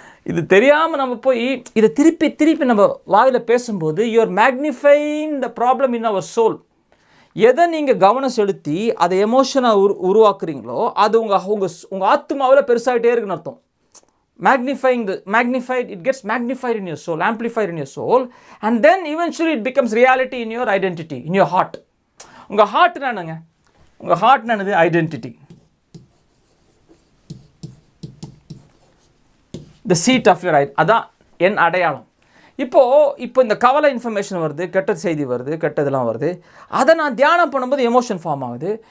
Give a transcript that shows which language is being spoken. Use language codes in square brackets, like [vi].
[ta] இது தெரியாமல் நம்ம போய் இதை திருப்பி நம்ம வாயில் பேசும்போது [en] You are magnifying the problem in our soul. [ta] எதை நீங்கள் கவனம் செலுத்தி அதை எமோஷனாக உருவாக்குறீங்களோ அது உங்கள் ஆத்மாவில் பெருசாகிட்டே இருக்குன்னு அர்த்தம். [en] Magnified, it gets magnified in your soul, amplified in your soul, and then eventually it becomes reality in your identity, in your heart. [ta] உங்கள் ஹார்ட் என்னங்க, உங்கள் ஹார்ட் என்னது, identity, [en] the seat of your identity, [ta] அதான் என் அடையாளம். இப்போ இந்த கவலை information வருது, கெட்ட செய்தி வருது, கெட்டதெல்லாம் வருது, அதை நான் தியானம் பண்ணும்போது எமோஷன் ஃபார்ம் ஆகுது.